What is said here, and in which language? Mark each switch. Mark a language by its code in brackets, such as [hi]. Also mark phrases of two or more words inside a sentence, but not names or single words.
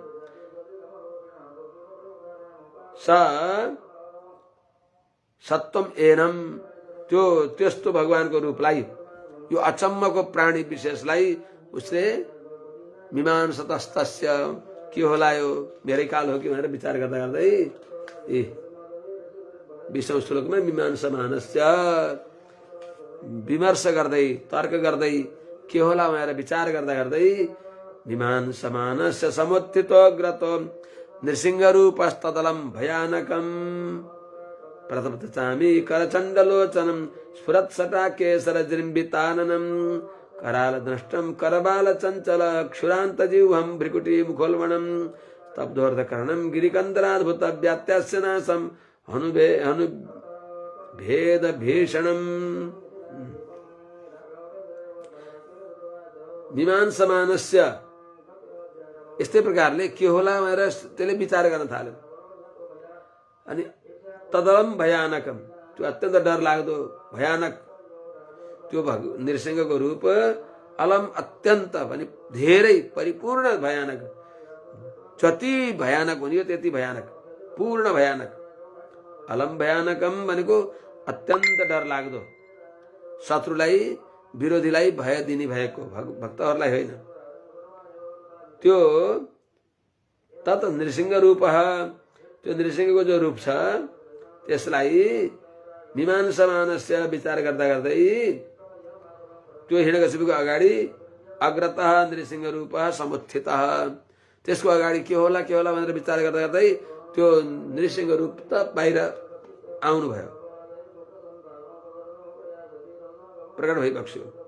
[sa] सत्वम एनम, [ne] त्यो त्यस्तो भगवानको रूपलाई, यो अचम्मको प्राणी विशेषलाई उसले मीमांसतस्तस्य, के होला यो मेरै काल हो कि भनेर विचार गर्दा गर्दै 20औं श्लोकमा [sa] मीमांसा मानस्य, [ne] विमर्श गर्दै तर्क गर्दै के होला भनेर विचार गर्दा गर्दै [sa] मीमांसा मानस्य समुत्थितो ग्रतो नृसिंह रूपस्तदलम भयानकम प्रतपतचामी करचण्डलोचनम स्फुरत्सटा केसर जृम्बिताननम कराल दृष्टम करबाल चंचल क्षुरांतजीवहम भ्रिकुटी मुखोल्बणम स्तब्धोर्धकर्णम गिरिकंदराद्भुत व्यात्यास्य नाशम भेद भीषणम। मीमांसा मानस्य [ne] यस्तै प्रकारले के होला भनेर त्यसले विचार गर्न थाल्यो। अनि [sa] तदलम भयानकम, [ne] त्यो अत्यन्त डर लाग्दो भयानक त्यो नृसिंहको रूप, अलम अत्यन्त भने धेरै परिपूर्ण भयानक, जति भयानक हुने त्यति भयानक, पूर्ण भयानक। [sa] अलम भयानकम [ne] भनेको अत्यन्त डर लाग्दो, शत्रुलाई विरोधीलाई भय दिने भएको, भक्तहरूलाई होइन। त्यो तत् नृसिंह रूप, त्यो नृसिंहको जो रूप छ त्यसलाई [sa] मीमांसा मानस्य [ne] विचार गर्दा गर्दै त्यो हिरण्यकशिपुको अगाडि [sa] अग्रतः नृसिंह रूप समुत्थितः। [ne] त्यसको अगाडि के होला भनेर विचार गर्दा गर्दै त्यो नृसिंह रूप त बाहिर आउनुभयो, प्रकट भइबक्स्यो।